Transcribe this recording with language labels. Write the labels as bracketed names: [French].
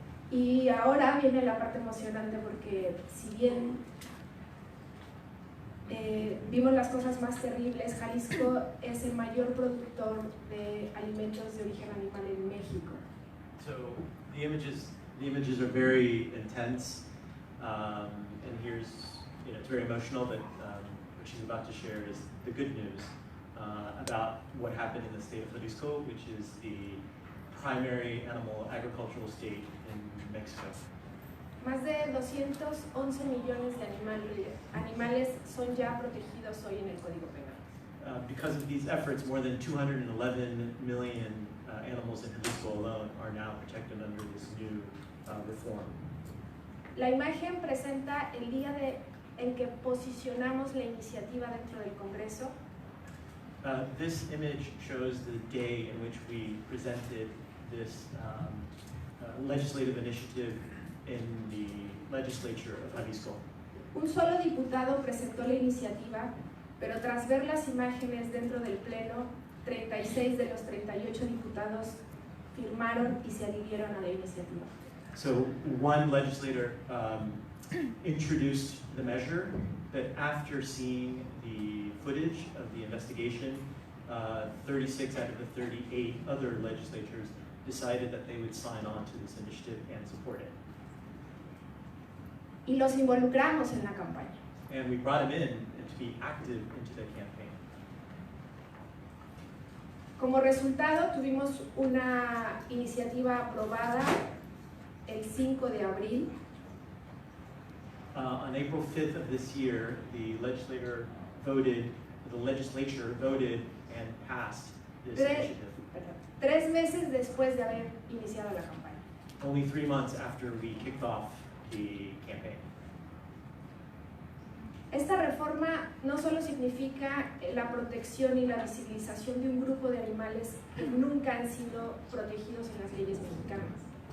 [Spanish] Y ahora viene la parte emocionante porque si bien vimos las cosas más terribles, Jalisco es el mayor productor de alimentos de origen animal en México. [English] So the images are very intense, and here's, it's very emotional, but what she's about to share is the good news about what happened in the state of Jalisco, which is the primary animal agricultural state in Mexico. [Spanish] Más de 211 millones de animales son ya protegidos hoy en el Código Penal. [English] Because of these efforts, more than 211 million animals in Jalisco alone are now protected under this new reform. [Spanish] La imagen presenta el día en que posicionamos la iniciativa dentro del Congreso. [English] This image shows the day in which we presented this legislative initiative in the legislature of Jalisco. [Spanish] Un solo diputado presentó la iniciativa, pero tras ver las imágenes dentro del Pleno, 36 de los 38 diputados firmaron y se adhirieron a la iniciativa. [English] So one legislator introduced the measure, but after seeing the footage of the investigation, 36 out of the 38 other legislators decided that they would sign on to this initiative and support it. [Spanish] Y los involucramos en la campaña. [English] And we brought him in to be active into the campaign. [Spanish] Como resultado, tuvimos una iniciativa aprobada el 5 de abril. [English] On April 5th of this year, the legislature voted and passed this initiative. [Spanish] 3 meses después de haber iniciado la campaña. [English] Only 3 months after we kicked off the campaign. [Spanish] Esta reforma no solo significa la protección y la visibilización de un grupo de animales que nunca han sido protegidos en las leyes mexicanas.